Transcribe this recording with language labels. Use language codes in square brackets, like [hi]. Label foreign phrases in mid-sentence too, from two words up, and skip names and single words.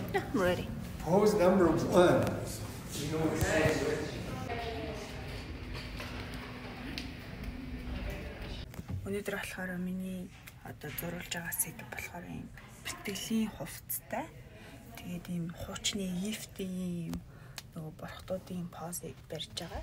[en] I'm ready. Pose number 1. You know what it is. [mn] Өнөөдөр болохоор миний одоо зурулж байгаа сэдв болохоор юм бэлтгэлийн хувцастай. Тэгээд ийм хуучны ифтийн нөгөө борхтуудын позыг барьж байгаа.